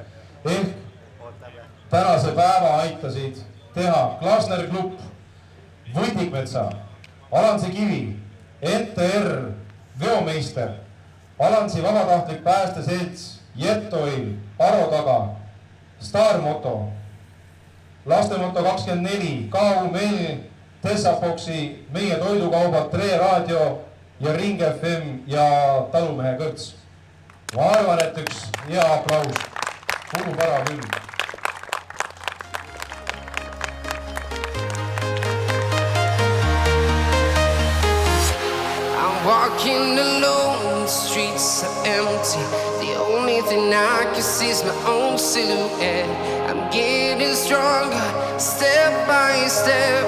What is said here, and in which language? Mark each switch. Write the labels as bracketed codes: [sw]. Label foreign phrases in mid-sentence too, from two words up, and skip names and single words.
[et] Ehk tänase päeva aitasid teha Klasner Klubb, Võtikmetsa, Alansi Kivi, NTR, Veomeister, Alansi vabatahtlik päästeselts, Jetoil, Aro taga, Starmoto, Lastemoto 24, KUML, Tessaboksi, meie toidukaubad, Tre Raadio ja Ring FM ja Talumehe Kõrts. Ma arvan, et üks hea aplaus. Kulub ära küll. [en] Walking alone, the streets are empty. The only thing I can see is my own silhouette. I'm getting stronger, step by step.